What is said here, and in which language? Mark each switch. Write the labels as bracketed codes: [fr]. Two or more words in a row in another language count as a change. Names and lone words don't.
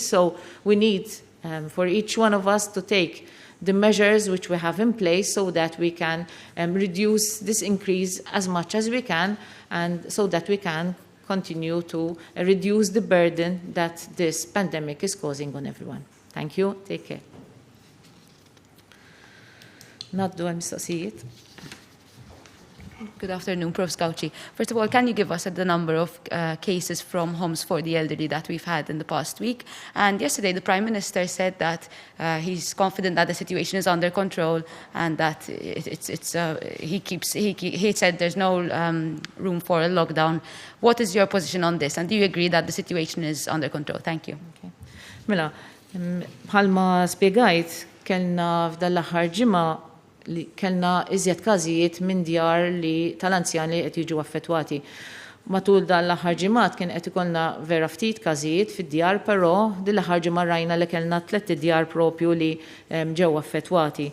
[en] So we need for each one of us to take the measures which we have in place so that we can reduce this increase as much as we can, and so that we can continue to reduce the burden that this pandemic is causing on everyone. Thank you. Take care. [mt] Naddu għal-mistoqsijiet. [en] Good afternoon, Prof. Scoucci. First of all, can you give us the number of cases from homes for the elderly that we've had in the past week? And yesterday, the Prime Minister said that he's confident that the situation is under control and that he said there's no room for a lockdown. What is your position on this? And do you agree that the situation is under control? Thank you. Okay. [mt] Mela, bħalma spiegajt, kellna f'dal-aħħar ġimgħa li kellna iżjed każijiet minn djar li tal-anzjani qed jiġu affettwati. Matul dan l-aħħar ġimgħat kien qed ikollna vera ftit każijiet fid-djar, però din l-aħħar ġimgħa rajna li kellna 3 djar propju li ġew affettwati.